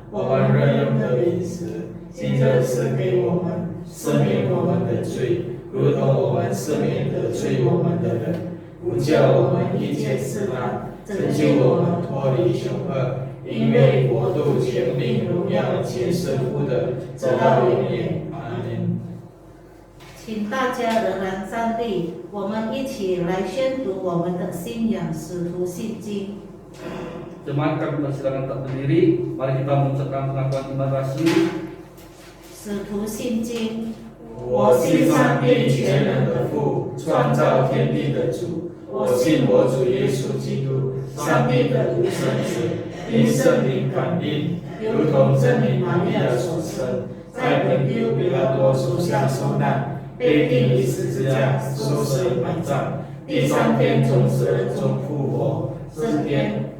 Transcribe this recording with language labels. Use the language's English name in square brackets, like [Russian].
[Chinese] 我们日用的饮食，今日赐给我们，赦免我们的罪，如同我们赦免得罪我们的人，不叫我们遇见试探，拯救我们脱离凶恶。因为国度、权柄、荣耀，皆是父的，直到永远。阿门。请大家仍然站立，我们一起来宣读我们的信仰使徒信经。 [Indonesian] Jemaat kami persilakan tetap berdiri. Mari kita mengucapkan pengakuan iman rasmi. [Chinese] 使徒信经，我信上帝全能的父，创造天地的主。我信我主耶稣基督，上帝的独生子，因圣灵感应，如同真理玛利亚所生，在本丢彼拉多手下受难，被钉于十字架，受死埋葬，第三天从死人中复活，升天。